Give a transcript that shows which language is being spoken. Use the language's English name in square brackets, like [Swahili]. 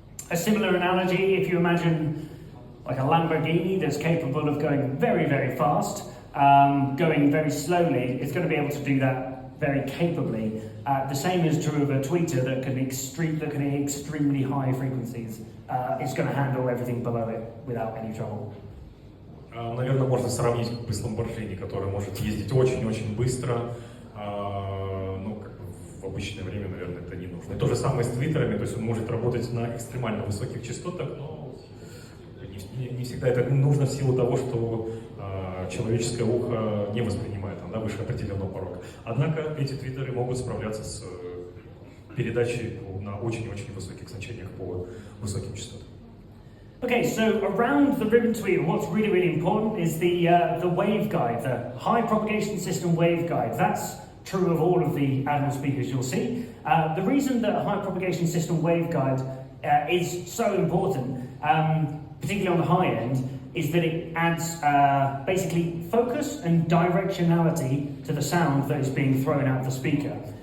[English] A similar analogy, if you imagine like a Lamborghini that's capable of going very, very fast, going very slowly, it's going to be able to do that very capably. The same is true of a tweeter that can hit extremely high frequencies. It's going to handle everything below it without any trouble. [Russian] Наверное, можно сравнить как бы с Lamborghini, который может ездить очень-очень быстро. Ну, как бы в обычное время, наверное, это не нужно. И то же самое с твиттерами, то есть он может работать на экстремально высоких частотах, но не всегда это нужно в силу того, что человеческое ухо не воспринимает выше определенного порога. Однако эти твиттеры могут справляться с передачей на очень-очень высоких значениях по высоким частотам. [English] Okay, so around the ribbon tweeter, what's really, really important is the waveguide, the high propagation system waveguide. That's true of all of the Admiral speakers you'll see. The reason that high propagation system waveguide is so important, particularly on the high end, is that it adds basically focus and directionality to the sound that is being thrown out of the speaker.